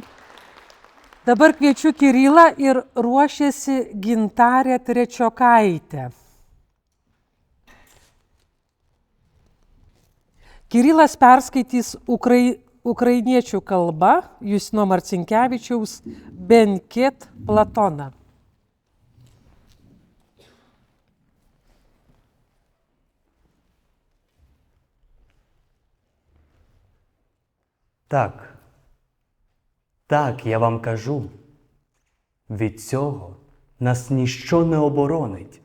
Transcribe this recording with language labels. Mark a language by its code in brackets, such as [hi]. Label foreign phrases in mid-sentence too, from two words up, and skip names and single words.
[lt] Dabar kviečiu Kirilą ir ruošiasi Gintarė Trečiokaitė. Kirilas perskaitys ukrainiečių kalba Justino Marcinkevičiaus Benket Platoną. [uk] Так, я вам кажу, від цього нас ніщо не оборонить.